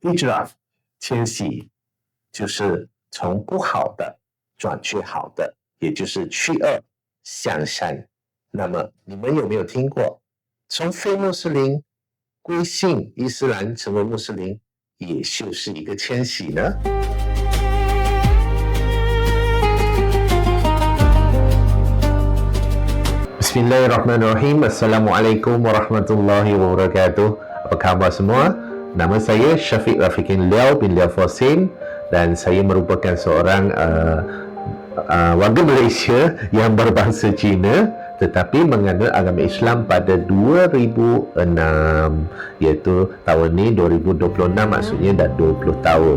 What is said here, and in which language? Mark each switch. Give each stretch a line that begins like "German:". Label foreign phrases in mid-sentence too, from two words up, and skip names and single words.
Chinese: hijrah 迁徙就是从不好的转去好的，也就是去恶向善。那么你们有没有听过从非穆斯林归信伊斯兰成为穆斯林也就是一个迁徙呢 Bismillahirrahmanirrahim.
Arabic: السلام عليكم ورحمة الله وبركاته.
Malay: Apa khabar semua? Nama saya Syafiq Rafiqin Liao bin Liao Fosin dan saya merupakan seorang warga Malaysia yang berbahasa Cina tetapi menganut agama Islam pada 2006, iaitu tahun ni 2026, maksudnya dah 20 tahun.